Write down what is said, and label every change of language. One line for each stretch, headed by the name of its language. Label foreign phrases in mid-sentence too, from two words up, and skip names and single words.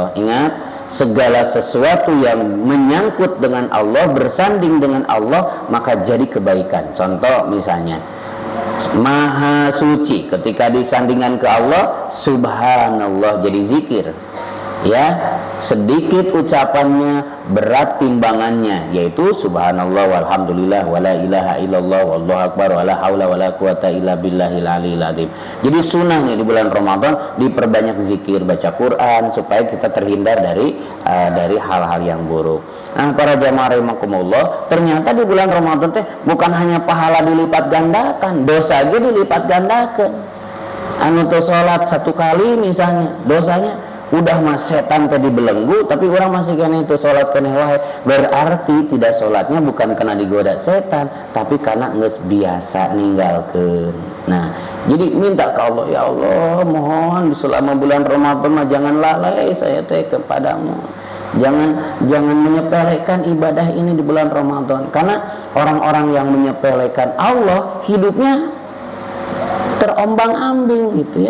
Indonesian: Ingat, segala sesuatu yang menyangkut dengan Allah, bersanding dengan Allah, maka jadi kebaikan. Contoh misalnya Maha suci, ketika disandingkan ke Allah, subhanallah jadi zikir. Ya, sedikit ucapannya, berat timbangannya, yaitu
Arabic: سبحان الله والحمد لله ولا إله إلا الله والله أكبر ولا حول ولا قوة إلا بالله العلي العظيم.
Indonesian: Jadi sunnah nih di bulan Ramadan diperbanyak zikir, baca Quran supaya kita terhindar dari hal-hal yang buruk. Nah, para jamaah rahimakumullah, ternyata di bulan Ramadan teh bukan hanya pahala dilipat gandakan, dosa aja dilipat gandakan.
Sundanese: Anu teu salat
Indonesian: 1 kali misalnya, dosanya udah mas setan tadi belenggu tapi orang masih kena itu sholat kena wae, berarti tidak sholatnya bukan karena digoda setan tapi karena nges biasa ninggalkeun. Nah jadi minta ke Allah, ya Allah mohon selama bulan Ramadan mah jangan lalai saya teh kepadamu, jangan menyepelekan ibadah ini di bulan Ramadan, karena orang-orang yang menyepelekan Allah hidupnya terombang-ambing gitu ya.